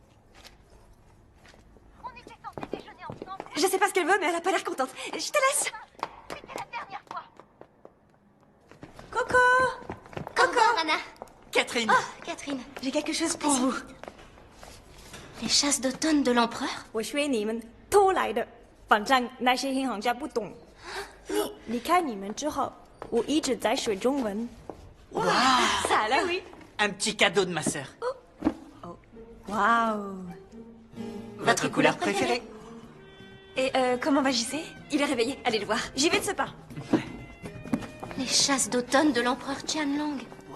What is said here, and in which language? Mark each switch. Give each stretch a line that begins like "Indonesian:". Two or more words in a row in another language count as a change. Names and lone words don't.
French: Je sais pas ce qu'elle veut, mais elle a pas l'air contente. Je te laisse. Coco! Au revoir, Anna. Catherine. Oh, Catherine. J'ai quelque chose pour vous. Les chasses d'automne de l'empereur?
Chinese: 我学你们偷来的，反正那些银行家不懂。离开你们之后，我一直在学中文。
French: Wow. Ça a l'air, oui. Un petit cadeau de ma sœur. Waouh. Votre couleur préférée? Et comment va JC? Il est réveillé, allez le voir. J'y vais de ce pas. Les chasses d'automne de l'empereur Qianlong.